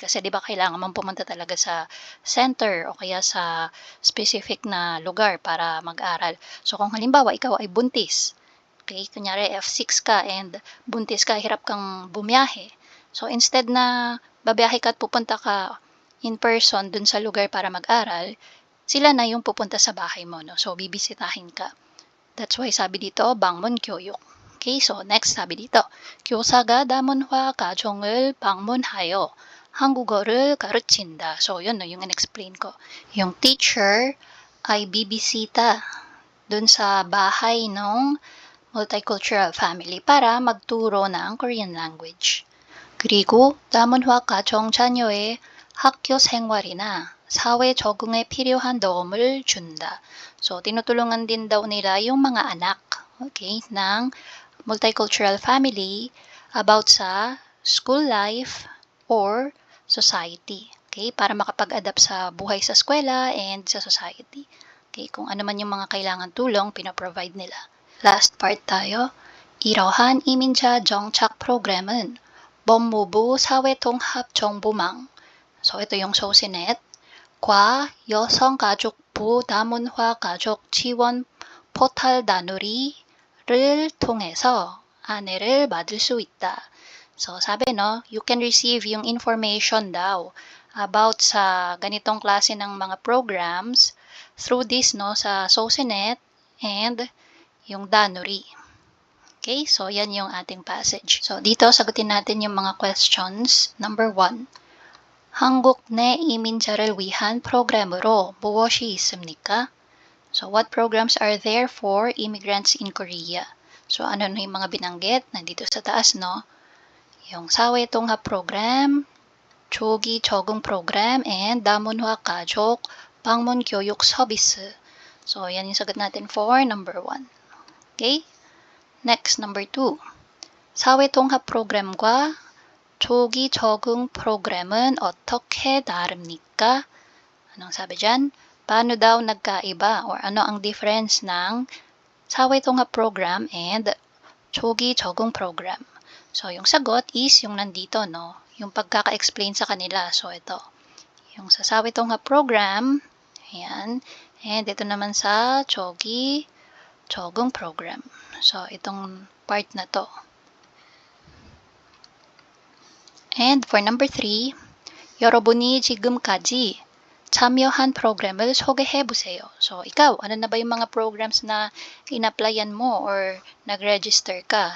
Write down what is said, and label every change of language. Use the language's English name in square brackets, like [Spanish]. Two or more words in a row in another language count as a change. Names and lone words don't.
[Filipino] Kasi di ba kailangan mong pumunta talaga sa center o kaya sa specific na lugar para mag-aral. So kung halimbawa ikaw ay buntis, kunyari F6 ka and buntis ka, hirap kang bumiyahe. So instead na babiyahe ka at pupunta ka [English] in person [Filipino] dun sa lugar para mag-aral, sila na yung pupunta sa bahay mo, no? So bibisitahin ka. [English] That's why [Filipino] sabi dito, [Korean] 방문 교육. [Filipino] Okay, so next sabi dito, [Korean] 교사가 다문화 가정을 방문하여 한국어를 가르친다. [Filipino] So yun, no, yung in-explain ko. Yung teacher ay bibisita dun sa bahay ng multicultural family para magturo ng Korean language. [Korean] 그리고 다문화 가정 자녀의 학교 생활이나 사회 적응에 필요한 도움을 준다. [Filipino] So, tinutulungan din daw nila yung mga anak, ng [English] multicultural family [Filipino] about sa [English] school life or society. [Filipino] Okay, para makapag-adapt sa buhay sa eskwela and sa society. Okay, kung ano man yung mga kailangan tulong, pinaprovide nila. [English] Last part [Filipino] tayo. [Korean] 이러한 이민자 정착 프로그램은 법무부 사회통합정보망, [Filipino] so ito yung SOCINET, [Korean] 과 여성가족부 다문화 가족 지원 포털 나누리를 통해서 안내를 받을 수 있다. [Filipino] So sabi no, [English] you can receive [Filipino] yung information daw about sa ganitong klase ng mga programs [English] through this [Filipino] sa SOCINET and yung Danuri. Okay, so yan yung ating passage. So dito sagutin natin yung mga questions. Number 1. [Korean] 한국 내 이민자를 위한 프로그램으로 무엇이 있습니까? [English] So what programs are there for immigrants in Korea? [Filipino] So ano yung mga binanggit nandito sa taas, no? Yung [Korean] 사회 통합 [Filipino] program, [Korean] 조기 적응 [Filipino] program, and [Korean] 다문화 가족 방문 교육 서비스. [Filipino] So yan yung sagot natin for number 1. Okay? Next, number 2. [Korean] 사회통합 프로그램과 조기 적응 프로그램은 어떻게 다릅니까? [Filipino] Anong sabi dyan? Paano daw nagkaiba or ano ang difference ng 사회통합 program and [Korean] 조기 적응 [Filipino] program? So, yung sagot is yung nandito, no? Yung pagkaka-explain sa kanila. So, ito. Yung sa 사회통합 program, ayan. And ito naman sa [Korean] 조기 적응 [Filipino] program. So, itong part na to. [English] And for number 3, [Korean] 여러분이 지금까지 참여한 프로그램을 소개해보세요. [Filipino] So, ikaw, ano na ba yung mga programs na in-applyan mo or nag-register ka?